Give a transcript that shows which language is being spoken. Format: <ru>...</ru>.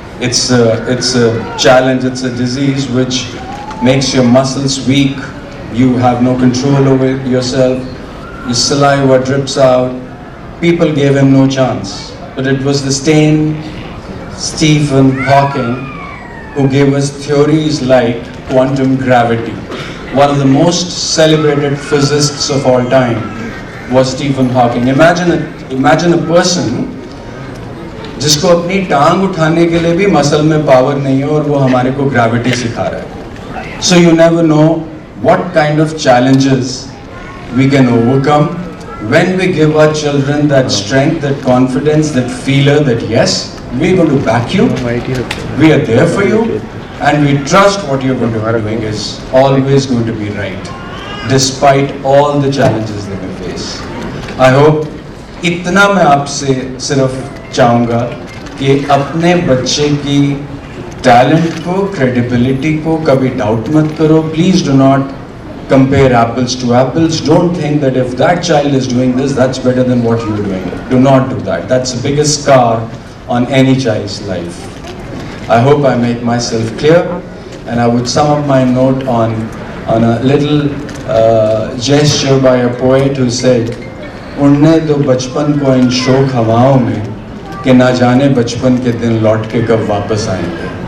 <en>It's a challenge, it's a disease which makes your muscles weak, you have no control over yourself, your saliva drips out. People gave him no chance. But it was the same Stephen Hawking who gave us theories like quantum gravity. One of the most celebrated physicists of all time was Stephen Hawking. Imagine a person</en> <hi>जिसको अपनी टांग उठाने के लिए भी muscle में power नहीं है और वो हमारे को ग्रेविटी सिखा रहा है.</hi> <en>So you never know what kind of challenges we can overcome when we give our children that strength, that confidence, that feeler that yes, we're going to back you, we are there for you, and we trust what you're going to be doing is always going to be right, despite all the challenges that we face. I hope</en> <hi>इतना मैं आपसे सिर्फ चाहूँगा कि अपने बच्चे की talent को, क्रेडिबिलिटी को कभी डाउट मत करो.</hi> <en>Please do not compare apples to apples. Don't think that if that child is doing this, that's better than what you're doing. Do not do that. That's the biggest scar on any child's life. I hope I make myself clear, and I would sum up my note on a little gesture by a poet who said,</en> <hi>उड़ने दो बचपन को इन शोक हवाओं में कि ना जाने बचपन के दिन लौट के कब वापस आएंगे.</hi>